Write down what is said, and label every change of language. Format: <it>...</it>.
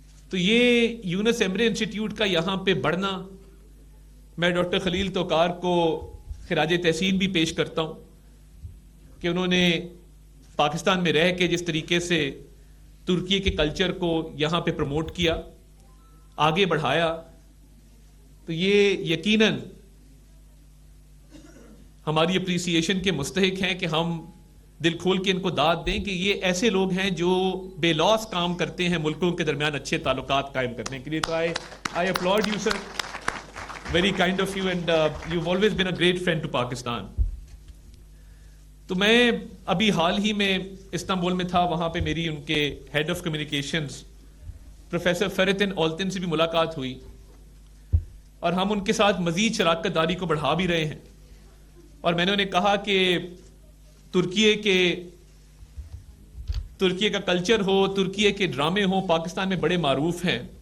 <ur>تو یہ یونس Emre institute کا یہاں پہ بڑھنا, میں ڈاکٹر خلیل توکار کو خراج تحسین بھی پیش کرتا ہوں کہ انہوں نے پاکستان میں رہ کے جس طریقے سے ترکی کے کلچر کو یہاں پہ پروموٹ کیا, آگے بڑھایا, تو یہ یقیناً ہماری اپریسیشن کے مستحق ہیں کہ ہم دل کھول کے ان کو داد دیں کہ یہ ایسے لوگ ہیں جو بے لوث کام کرتے ہیں ملکوں کے درمیان اچھے تعلقات قائم کرنے کے لیے.</ur> <en>تو I applaud you, sir. Very kind of you, and you've always been a great friend to Pakistan.</en> <ur>تو میں ابھی حال ہی میں استنبول میں تھا, وہاں پہ میری ان کے ہیڈ آف کمیونیکیشنز پروفیسر فریتن اولتن سے بھی ملاقات ہوئی, اور ہم ان کے ساتھ مزید شراکت داری کو بڑھا بھی رہے ہیں. اور میں نے انہیں کہا کہ ترکی کا کلچر ہو, ترکی کے ڈرامے ہوں, پاکستان میں بڑے معروف ہیں.</ur>